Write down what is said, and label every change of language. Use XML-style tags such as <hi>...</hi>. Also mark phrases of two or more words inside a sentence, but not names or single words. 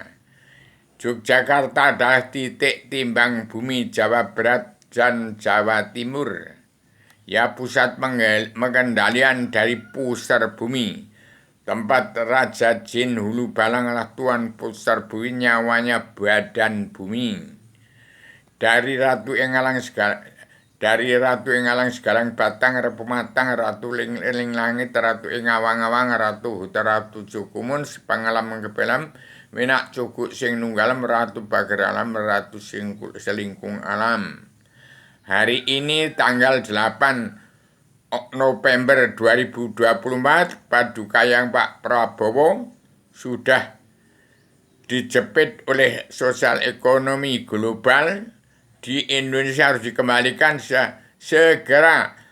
<id>Yogyakarta adalah titik timbang bumi Jawa Barat dan Jawa Timur. Ya, pusat pengendalian dari pusar bumi. Tempat Raja Jin Hulu Balang adalah tuan pusar bumi, nyawanya badan bumi. Dari Ratu Engalang segalang batang, pematang, Ratu ling langit, Ratu Engawang-awang, Ratu Huta, Ratu Cukumun, sepengalaman kebelam, Winak cukuk sing nunggalam, Ratu Bager alam, Ratu selingkung alam. Hari ini tanggal 8 November 2024, Paduka yang Pak Prabowo sudah dijepit oleh sosial ekonomi global. Di Indonesia harus dikembalikan segera.</id>